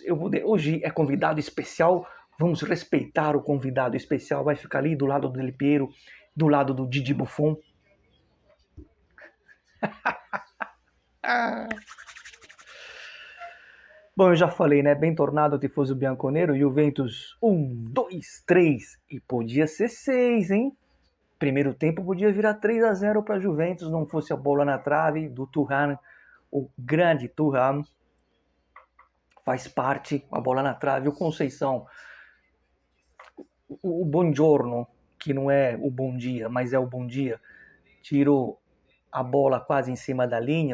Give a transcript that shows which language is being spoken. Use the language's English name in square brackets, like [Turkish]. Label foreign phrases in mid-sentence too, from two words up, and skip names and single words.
[Portuguese] Hoje é convidado especial. Vamos respeitar o convidado especial. Vai ficar ali do lado do Del Piero, do lado do Didi Buffon. Bom, eu já falei, né? [Italian] Bem tornado, tifoso bianconero. Juventus 1, 2, 3. [Portuguese] E podia ser 6, hein? Primeiro tempo podia virar 3-0 para a Juventus, não fosse a bola na trave do Thuram, o grande Thuram. Faz parte, a bola na trave. O Conceição, o Buongiorno, que não é o bom dia, mas é o bom dia, tirou a bola quase em cima da linha.